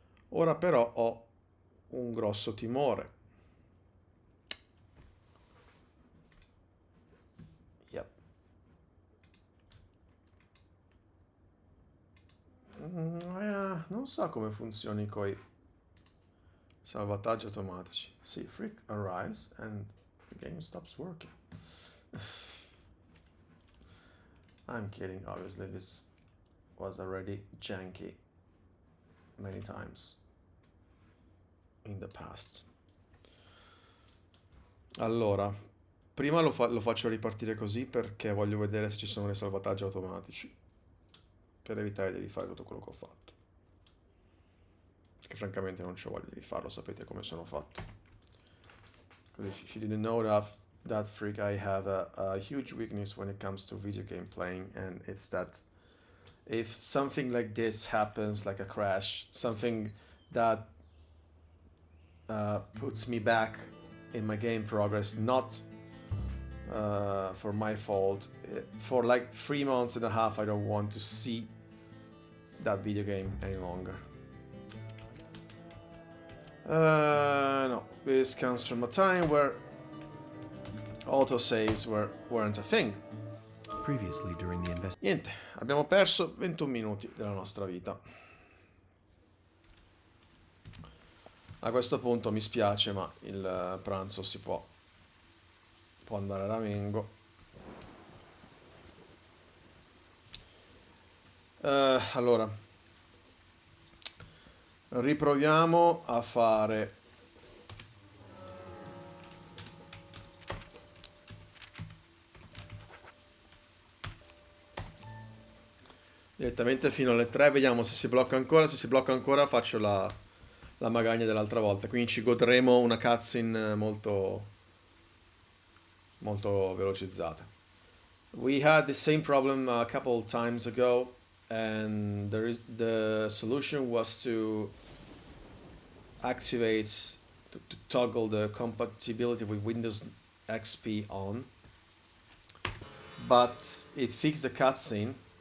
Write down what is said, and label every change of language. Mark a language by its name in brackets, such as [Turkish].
[Italian] Ora però ho un grosso timore. [English] Yep. [Italian] Non so come funzioni coi salvataggi automatici. [English] See, freak arrives and the game stops working. I'm kidding, obviously this was already janky many times in the past. [Italian] Allora, prima lo faccio ripartire così perché voglio vedere se ci sono dei salvataggi automatici per evitare di rifare tutto quello che ho fatto, perché francamente non c'ho voglia di rifarlo, sapete come sono fatto. [English] If you didn't know that freak, I have a huge weakness when it comes to video game playing, and it's that if something like this happens, like a crash, something that puts me back in my game progress, not for my fault, for like 3 months and a half I don't want to see that video game any longer. No, this comes from a time where autosaves weren't a thing. Previously, during the investigation. [Italian] Niente, abbiamo perso 21 minuti della nostra vita. A questo punto mi spiace, ma il pranzo può andare a ramengo. Allora, riproviamo a fare direttamente fino alle 3, vediamo se si blocca ancora. Se si blocca ancora faccio la magagna dell'altra volta, quindi ci godremo una cutscene molto velocizzata. [English] We had the same problem a couple times ago, and the solution was to activate, to toggle the compatibility with Windows XP on, but it fixed the cutscene.